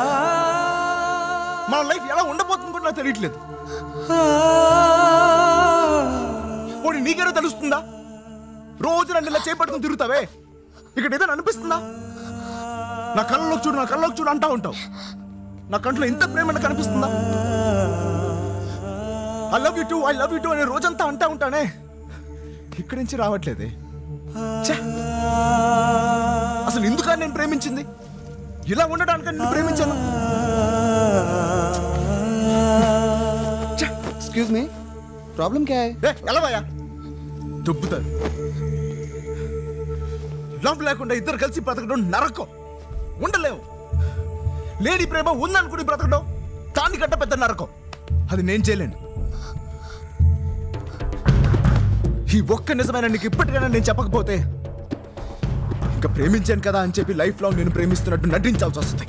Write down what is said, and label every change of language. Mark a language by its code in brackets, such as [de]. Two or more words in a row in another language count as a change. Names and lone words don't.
[te] మన లైఫ్ ఎలా ఉండబోతుంది కూడా నాకు తెలియట్లేదు. పోనీ నీకేదో తెలుస్తుందా? రోజు నన్ను ఇలా చేపట్టుకుని తిరుగుతావే, ఇక్కడ ఏదైనా అనిపిస్తుందా? నా కళ్ళలోకి చూడు, నా కళ్ళలోకి చూడు అంటా ఉంటావు. నా కంట్లో ఇంత ప్రేమ కనిపిస్తుందా? [en] I love you too, I love you too [te] అనే రోజంతా అంటా ఉంటానే, ఇక్కడి నుంచి రావట్లేదే. అసలు ఎందుకని నేను ప్రేమించింది? ఇలా ఉండడానికి నేను ప్రేమించాను. [en] excuse me, [hi] प्रॉब्लम क्या है? [te] ఎలా భయ్యా దుబ్బుతారు. లవ్ లేకుండా ఇద్దరు కలిసి బ్రతకడం నరకం. ఉండలేము. లేడీ ప్రేమ ఉందనుకుని బ్రతకడం దానికంటే పెద్ద నరకం. అది నేను చేయలేను. ఈ ఒక్క నిజమైన నీకు ఇప్పటికైనా నేను చెప్పకపోతే ఇంకా ప్రేమించాను కదా అని చెప్పి [en] life long [te] నేను ప్రేమిస్తున్నట్టు నటించాల్సి వస్తుంది.